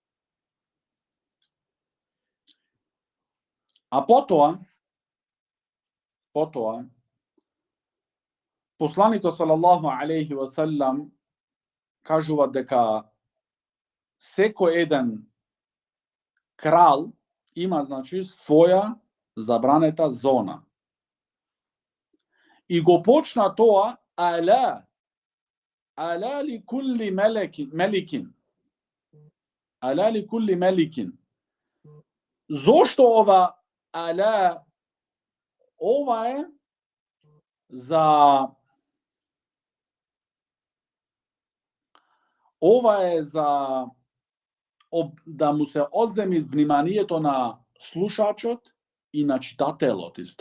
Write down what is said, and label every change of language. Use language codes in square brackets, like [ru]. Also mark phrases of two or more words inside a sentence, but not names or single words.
[mk] А потоа, посланикот [ar] صلى الله عليه وسلم [mk] кажува дека секој еден крал има, значи, своја забранета зона. И го почна тоа [ar] ألا لكل ملك. ألا لكل ملك. [mk] Зошто ова ала? Ова е за да му се одземи вниманието на слушачот и на читателот исто.